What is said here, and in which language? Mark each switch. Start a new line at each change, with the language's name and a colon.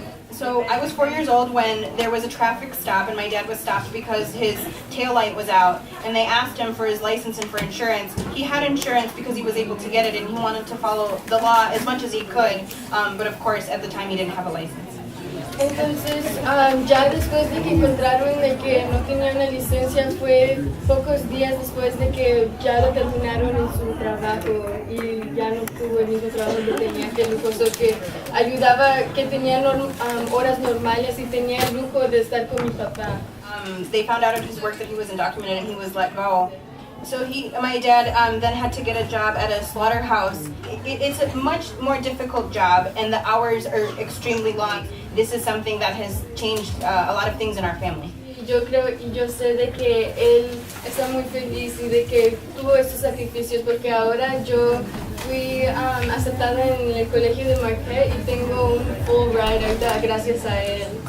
English: So I was 4 years old when there was a traffic stop and my dad was stopped because his tail light was out and they asked him for his license and for insurance. He had insurance because he was able to get it and he wanted to follow the law as much as he could, but of course at the time he didn't have a license.
Spanish: Entonces, ya después de que encontraron de que no tenía una licencia, fue pocos días después de que ya lo terminaron en su trabajo y ya no tuvo el mismo trabajo que tenía, que lujoso, que ayudaba, que tenía horas normales y tenía el lujo de estar con mi papá.
English: They found out of his work that he was undocumented and he was let go. So my dad then had to get a job at a slaughterhouse. It's a much more difficult job and the hours are extremely long. This is something that has changed a lot of things in our family.
Spanish: Yo creo y yo sé de que él está muy feliz y de que tuvo estos sacrificios porque ahora yo fui aceptada en el colegio de Marquette y tengo un
English: full ride
Spanish: ahorita gracias a él.